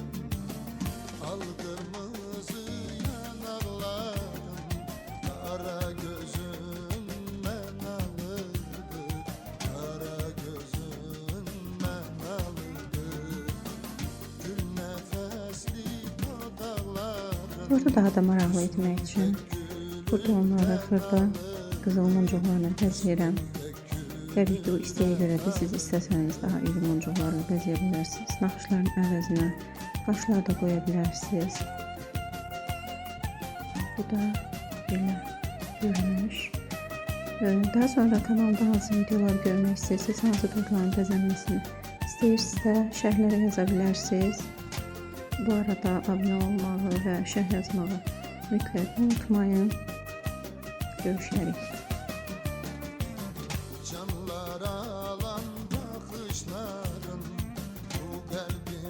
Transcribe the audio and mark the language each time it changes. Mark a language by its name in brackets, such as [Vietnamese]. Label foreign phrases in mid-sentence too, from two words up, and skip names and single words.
[Turkish] Al kırmızı yanakların, kara gözünden alırdı, kara gözünden alırdı. Gül nefesli dudakların, [Azerbaijani] Burada daha da maraqlı etmək üçün burada onları xırda qızıl muncuqlarla bəzəyirəm. Təbii ki, bu isteğe görədir. Siz istəsəniz daha iri muncuqlarla bəzəyə bilərsiniz. Naxışların əvəzinə qaşlar da qoya bilərsiniz. Bu da belə görünüş. Daha sonra kanalda hansı videolar görmək istəyirsiniz, hansı qırqların bəzənməsini istəyirsinizsə şərhlərə yaza bilərsiniz. Bu arada abunə olmağı və şərh yazmağı mütləq unutmayın. Görüşərik. [Turkish] canlar alan bakışların, bu kalbim